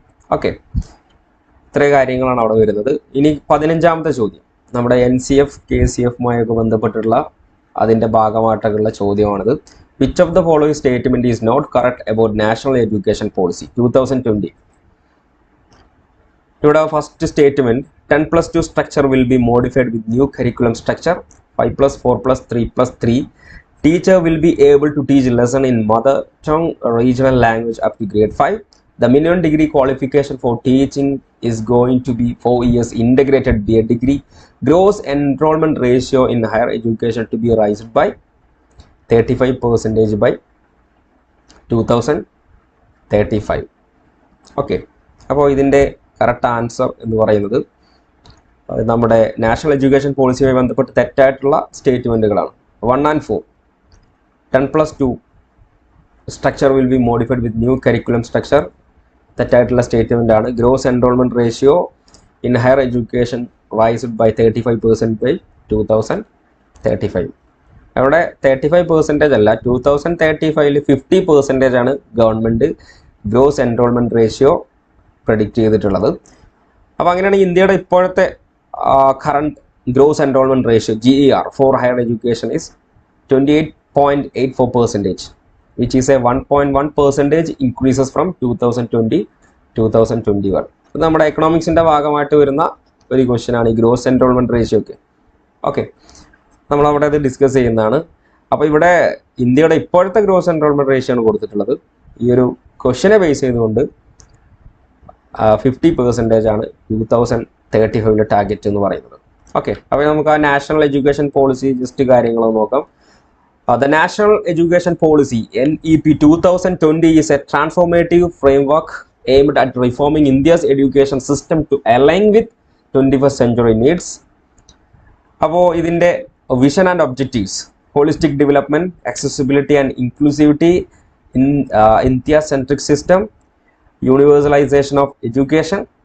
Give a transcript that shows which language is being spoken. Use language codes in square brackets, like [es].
[ml] Okay, ഇത്രയും കാര്യങ്ങളാണ് അവിടെ വരുന്നത്. ഇനി 15ാമത്തെ ചോദ്യം നമ്മുടെ NCF KCFുമായൊക്കെ ബന്ധപ്പെട്ടുള്ള അതിൻ്റെ ഭാഗമായിട്ടുള്ള ചോദ്യമാണിത്. [en] Which of the following statement is not correct about national education policy 2020? ഇവിടെ first statement 10+2 structure will be modified with new curriculum structure 5+4+3+3. Teacher will be able to teach lesson in mother tongue regional language up to grade 5. The minimum degree qualification for teaching is going to be 4 years integrated B.Ed degree. Gross enrollment ratio in higher education to be raised by 35% by 2035. Okay. [ml] അപ്പോൾ ഇതിൻ്റെ correct answer എന്ന് പറയുന്നത് നമ്മുടെ national education പോളിസിയുമായി ബന്ധപ്പെട്ട് തെറ്റായിട്ടുള്ള സ്റ്റേറ്റ്മെൻറ്റുകളാണ്. [en] 1 and 4 10+2 structure will be modified with new curriculum structure [ml] തെറ്റായിട്ടുള്ള statement ആണ്. [en] Gross enrolment ratio in higher education raised by 35% by 2035. [ml] അവിടെ 35% അല്ല, 2035 50% ആണ് government gross enrolment ratio predict ചെയ്തിട്ടുള്ളത്. അപ്പോൾ അങ്ങനെയാണെങ്കിൽ ഇന്ത്യയുടെ ഇപ്പോഴത്തെ [en] Current gross enrolment ratio GER for higher education is 28.84%, which is a 1.1% increases from 2020-2021. [ml] ഇത് നമ്മുടെ എക്കണോമിക്സിൻ്റെ ഭാഗമായിട്ട് വരുന്ന ഒരു ക്വസ്റ്റ്യൻ ആണ് ഈ ഗ്രോസ് എൻറോൾമെൻറ്റ് റേഷ്യോ ഒക്കെ. ഓക്കെ, നമ്മളവിടെ അത് ഡിസ്കസ് ചെയ്യുന്നതാണ്. അപ്പോൾ ഇവിടെ ഇന്ത്യയുടെ ഇപ്പോഴത്തെ ഗ്രോസ് എൻറോൾമെൻറ്റ് റേഷ്യോ ആണ് കൊടുത്തിട്ടുള്ളത്. ഈ ഒരു ക്വസ്റ്റ്യനെ ബേസ് ചെയ്തുകൊണ്ട് 50% ആണ് 2035 ടാർഗറ്റ് എന്ന് പറയുന്നത്. ഓക്കെ, അപ്പോൾ നമുക്ക് ആ നാഷണൽ എഡ്യൂക്കേഷൻ പോളിസി ജസ്റ്റ് കാര്യങ്ങളൊന്ന് നോക്കാം. [en] The National Education Policy NEP 2020 is a transformative framework aimed at reforming India's education system to align with 21st century needs. അപ്പോൾ ഇതിൻ്റെ vision and objectives: holistic development, accessibility and inclusivity in India-centric system, universalization of education.